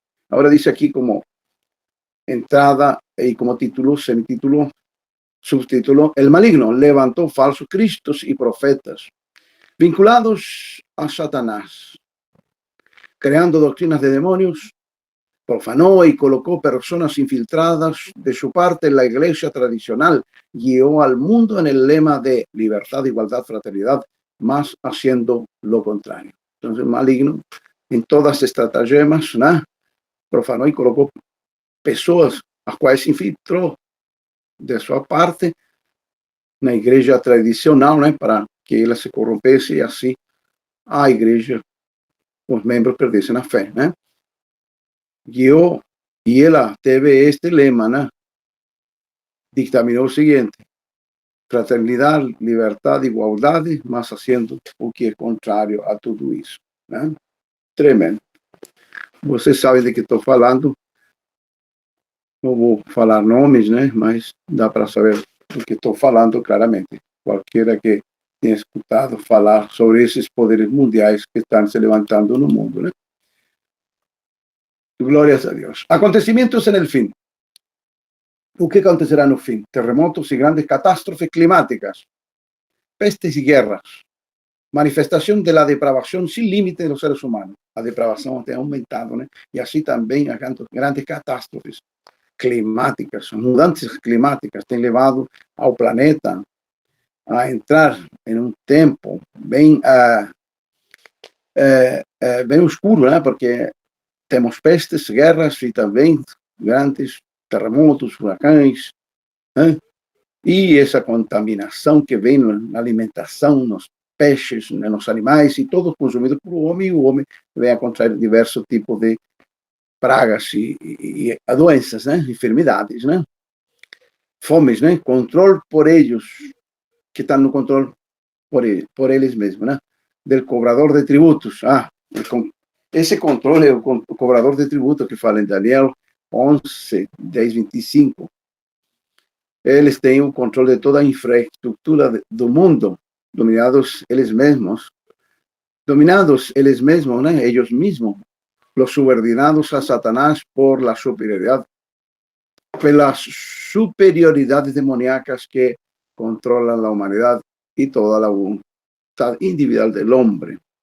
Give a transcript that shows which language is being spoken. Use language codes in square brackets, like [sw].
[es] Ahora dice aquí como entrada y como título, semitítulo, subtítulo, el maligno levantó falsos cristos y profetas vinculados a Satanás, creando doctrinas de demonios, profanó y colocó personas infiltradas de su parte en la iglesia tradicional, guió al mundo en el lema de libertad, igualdad, fraternidad, más haciendo lo contrario. Entonces, maligno, en todas estas estratagemas, ¿no? Profanó y colocó [pt] pessoas as quais infiltrou de sua parte na igreja tradicional, né, para que ela se corrompesse e assim a igreja, os membros perdessem a fé, né? Guiou e ela teve este lema, né? Dictaminou o seguinte: fraternidade, liberdade, igualdade, mas fazendo o que é contrário a tudo isso, né? Tremendo. Vocês sabem de que estou falando. Não vou falar nomes, né? Mas dá para saber do que estou falando claramente. Qualquer que tenha escutado falar sobre esses poderes mundiais que estão se levantando no mundo, né? Glórias a Deus. Acontecimentos en el fin. O que acontecerá no fim? Terremotos e grandes catástrofes climáticas, pestes e guerras, [es] manifestación de la depravación sin límite de los seres humanos. [pt] A depravação tem aumentado, né? E assim também as grandes catástrofes climáticas, mudanças climáticas têm levado ao planeta a entrar em um tempo bem bem escuro, né? Porque temos pestes, guerras e também grandes terremotos, furacões, né? E essa contaminação que vem na alimentação, nos peixes, nos animais, e todos consumidos por homem, e o homem vem a contrair diversos tipos de pragas e doenças, né? Enfermidades, né? Fomes, né? Controle por eles, que estão no controle por eles mesmos, né? [es] Del cobrador de tributos. [pt] Esse controle é o cobrador de tributos que fala em Daniel 11, 10, 25. Eles têm o controle de toda a infraestrutura do mundo, dominados eles mesmos, né? [es] Ellos mismos, los subordinados a Satanás por las superioridades demoníacas que controlan la humanidad y toda la voluntad individual del hombre.